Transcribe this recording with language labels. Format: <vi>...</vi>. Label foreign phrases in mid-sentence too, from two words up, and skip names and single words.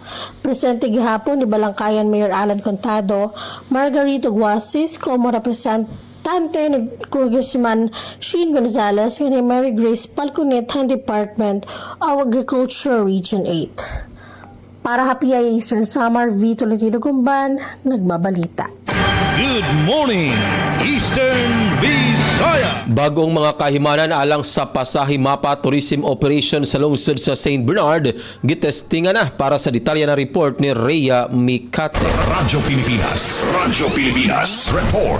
<war>Presente gihapon ni Balangkayan Mayor Alan Contado, Margarito Guasis,</war> <es>como representante</es> <war>ni Congressman Sheen Gonzales ni Mary Grace Palconet han Department of Agriculture Region 8.</war> <tl>Para PIA Eastern Samar, Vito Letido Gumban, nagbabalita.</tl> <en>Good morning, Eastern Visayas.</en> <ceb>Bagong mga kahimanan alang sa Pasahi Mapa Tourism Operation sa lungsod sa St. Bernard, gitestingan na. Para sa detalye na report ni Rhea Mikate. Radyo Pilipinas. Report.</ceb>